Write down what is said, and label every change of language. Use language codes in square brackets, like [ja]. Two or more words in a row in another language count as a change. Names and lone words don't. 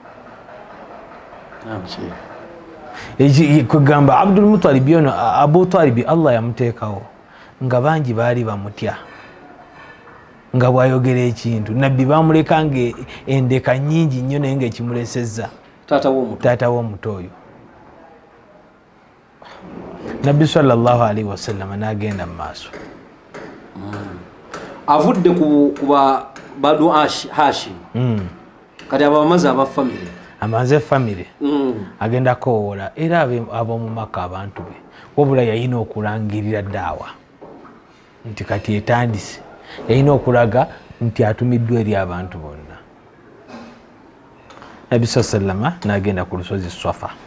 [lg] kugamba Abdul Muttalib yono Abu Talib Allah yamuteekawo nga bangi baali bamutya nga bwayogera ekintu nabbi bamulekanga endeka nnyingi nnyo naye ngaekimulesezza taata w'omuto oyo Nabbi [ar] صلى الله عليه وسلم [lg] n'agenda mu maaso avudde ku Banu Hashim kati abo bamaze aba famire amaze famire agenda kowoola era ab'omu Makka abantu be wabula yalina okulangirira daawa nti kati etandise yalina okulaga nti atumiddwa eri abantu bonna Nabi sallama n'agenda ku lusozi Swafa.